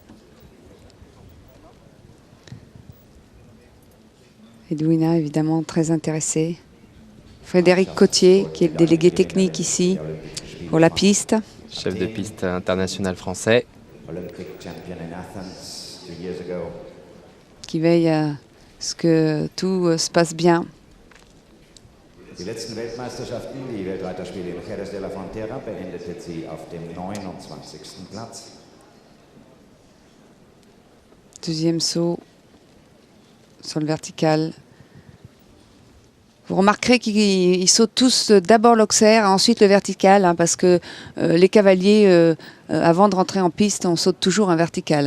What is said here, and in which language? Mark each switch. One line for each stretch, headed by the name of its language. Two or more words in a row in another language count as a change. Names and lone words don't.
French: Edwina, évidemment, très intéressée. Frédéric Cotier, qui est le délégué technique ici pour la piste. Chef de piste international français. Qui veille à ce que tout se passe bien.
German: Die letzten Weltmeisterschaften, die Weltreiterspiele in Jerez de la Frontera, beendete sie auf dem 29. Platz.
French: Deuxième saut sur le vertical. Vous remarquerez qu'ils sautent tous d'abord l'Auxerre, ensuite le vertical, hein, parce que les cavaliers, avant de rentrer en piste, on saute toujours un vertical.